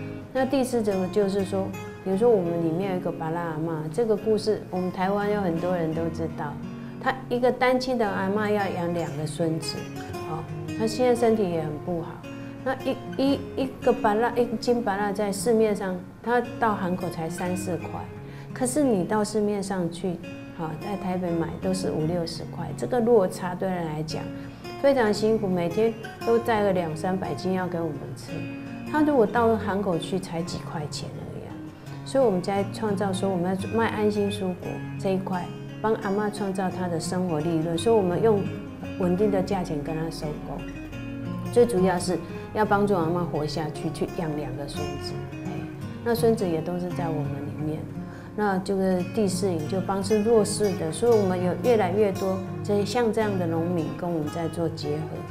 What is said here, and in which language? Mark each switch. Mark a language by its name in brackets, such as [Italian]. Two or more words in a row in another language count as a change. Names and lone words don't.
[Chinese] 那第四種就是說，比如說我們裡面有一個巴拉阿嬷，這個故事我們台灣有很多人都知道。她一個單親的阿嬷要養2個孫子，她現在身體也很不好。那一斤巴拉在市面上，它到韓口才3、4塊，可是你到市面上去，在台北買都是50、60塊，這個落差對人來講非常辛苦，每天都帶個200、300斤要給我們吃。他如果到韓口去才幾塊錢而已，所以我們在創造說我們要賣安心蔬果這一塊，帮阿嬷创造她的生活利润，所以我们用稳定的价钱跟她收购。最主要是要帮助阿嬷活下去，去养2个孙子。那孙子也都是在我们里面。那这个第4营就帮助弱势的，所以我们有越来越多像这样的农民跟我们在做结合。